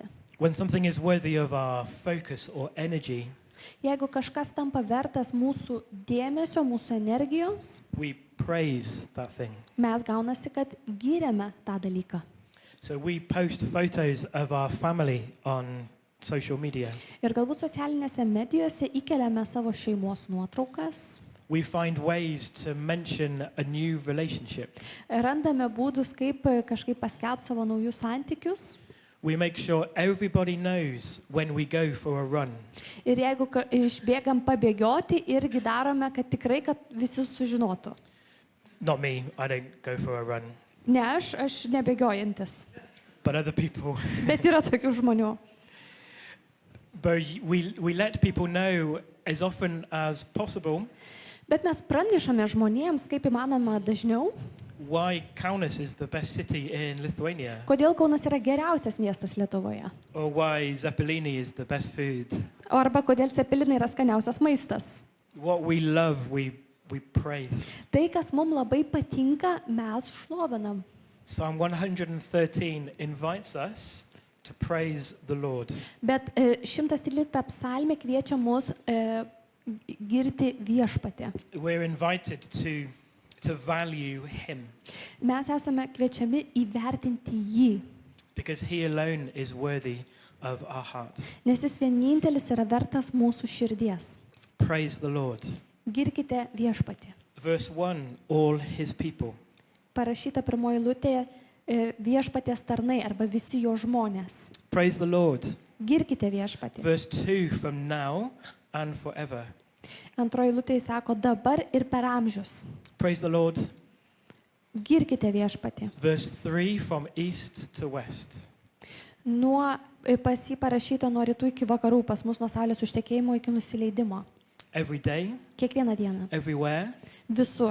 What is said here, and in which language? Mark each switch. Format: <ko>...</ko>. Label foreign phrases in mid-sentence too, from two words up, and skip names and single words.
<en>When something is worthy of our focus or energy,</en> <lt>Jeigu kažkas tampa vertas mūsų dėmesio, mūsų energijos,</lt> <en>we praise that thing.</en> <lt>mes gaunasi, kad giriame tą dalyką.</lt> <en>So we post photos of our family on social media.</en> <lt>Ir galbūt socialinėse medijose įkeliame savo šeimos nuotraukas,</lt> <en>We find ways to mention a new relationship.</en> <lt>randame būdus, kaip kažkaip paskelbti savo naujus santykius.</lt> <en>We make sure everybody knows when we go for a run.</en> <lt>Ir jeigu išbėgam pabėgioti, irgi darome, kad tikrai, kad visi sužinotų.</lt> <en>Not me, I don't go for a run,</en> <lt>Ne aš nebėgiojantis,</lt> <en>but other people.</en> <lt>bet yra tokių žmonių.</lt> <en>But we let people know as often as possible</en> <lt>Bet mes pranešame žmonėms, kaip įmanoma dažniau,</lt> <en>why Kaunas is the best city in Lithuania,</en> <lt>kodėl Kaunas yra geriausias miestas Lietuvoje.</lt> <en>or why Zeppelini is the best food.</en> <lt>Arba kodėl cepelinai yra skaniausias maistas.</lt> <en>What we love, we praise.</en> <lt>Tai, kas mums labai patinka, mes šlovinam.</lt> <en>Psalm 113 invites us to praise the Lord.</en> <lt>Bet 113 psalmė kviečia mus girti viešpatį.</lt> <en>We're invited to value Him</en> <lt>Mes esame kviečiami įvertinti jį,</lt> <en>because He alone is worthy of our heart.</en> <lt>nes jis vienintelis yra vertas mūsų širdies.</lt> <en>Praise the Lord.</en> <lt>Girkite viešpatį.</lt> <en>Verse 1, all His people.</en> <lt>Parašyta pirmoji eilutėje viešpaties tarnai arba visi jo žmonės.</lt> <en>Praise the Lord.</en> <lt>Girkite viešpatį.</lt> <en>Verse 2, from now and forever.</en> <lt>Antroji eilutėje sako dabar ir per amžius.</lt> <en>Praise the Lord.</en> <lt>Girkite viešpatį.</lt> <en>Verse 3, from east to west.</en> <lt>Pas jį parašyta nuo rytų iki vakarų, pas mus nuo saulės užtekėjimo iki nusileidimo.</lt> <en>Every day,</en> <lt>Kiekvieną dieną.</lt> <en>everywhere,</en> <lt>Visur.</lt>